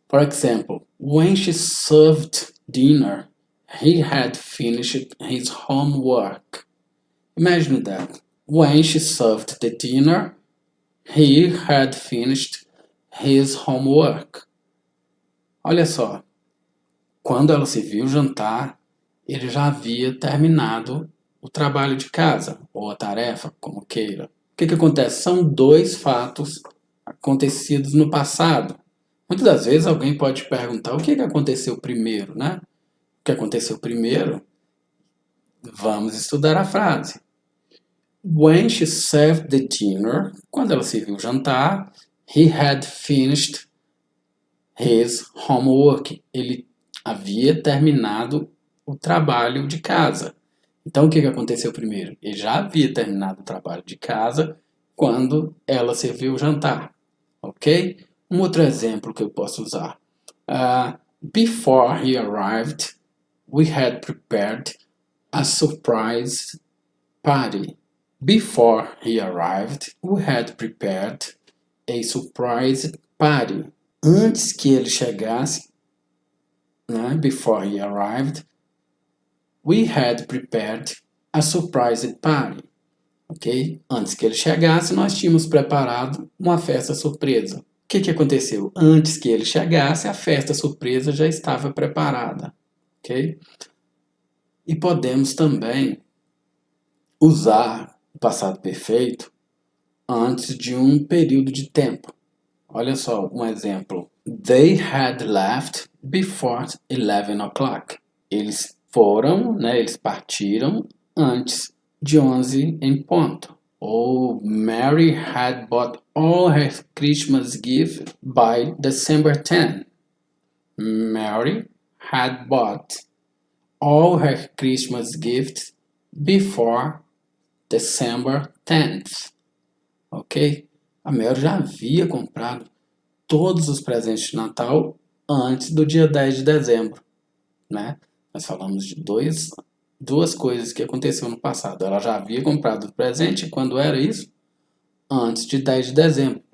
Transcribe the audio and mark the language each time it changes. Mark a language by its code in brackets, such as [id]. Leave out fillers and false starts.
[en] For example, when she served dinner, he had finished his homework. Imagine that. When she served the dinner, he had finished his homework. [pt] Olha só, quando ela serviu o jantar, ele já havia terminado o trabalho de casa, ou a tarefa, como queira. O que acontece? São dois fatos acontecidos no passado. Muitas das vezes alguém pode perguntar o que aconteceu primeiro, né? O que aconteceu primeiro? Vamos estudar a frase. [en] When she served the dinner, [pt] quando ela serviu o jantar, [en] he had finished his homework. [pt] Ele havia terminado o trabalho de casa. Então, o que aconteceu primeiro? Ele já havia terminado o trabalho de casa quando ela serviu o jantar. Ok? Um outro exemplo que eu posso usar. [en] Before he arrived, we had prepared a surprise party. Before he arrived, we had prepared a surprise party. [pt] Antes que ele chegasse, [en] before he arrived, we had prepared a surprise party. ok? [pt] Antes que ele chegasse, nós tínhamos preparado uma festa surpresa. O que aconteceu? Antes que ele chegasse, a festa surpresa já estava preparada, ok? E podemos também usar o passado perfeito antes de um período de tempo. Olha só um exemplo. [en] They had left before 11 o'clock. [pt] Eles foram, né, eles partiram antes de 11 em ponto. [en] Ou Mary had bought all her Christmas gifts by December 10. Mary had bought all her Christmas gifts before December 10th. Ok? [pt] A Mary já havia comprado todos os presentes de Natal antes do dia 10 de dezembro, né? Nós falamos de duas coisas que aconteceram no passado. Ela já havia comprado o presente, quando era isso? Antes de 10 de dezembro.